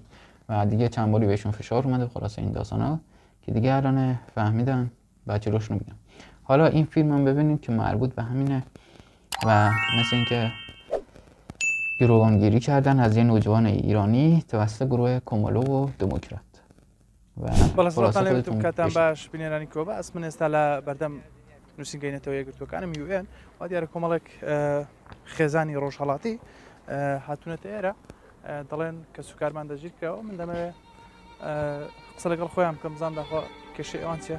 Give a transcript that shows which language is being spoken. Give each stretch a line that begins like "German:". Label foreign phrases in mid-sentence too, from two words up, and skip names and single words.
Persian: و دیگه چند باری بهشون فشار اومده. خلاصه این داستانا که دیگه الان فهمیدن بچه روشون میگم. حالا این فیلم هم ببینید که مربوط به همینه و مثل اینکه گروگانگیری کردن از یه نوجوان ایرانی توسط گروه کومولو و دموکرات.
Central Kurdish: بەڵە سڵاتان لێتون کاتان باش بینێرانی کۆبە ئەس من ئێستا لە بەردەم نووسینگەینەتەوە یەکگرتوەکانم UN وا دیارە کۆمەڵێک خێزانی ڕۆژهەڵاتی هاتوونەتە ئێرە دەڵێن کە سوکارمان دەژیر کراوە من دەمەوێت قسە لەگەڵ خۆیان بکەم بزانم داخوا کێشەی ئەوان چییە.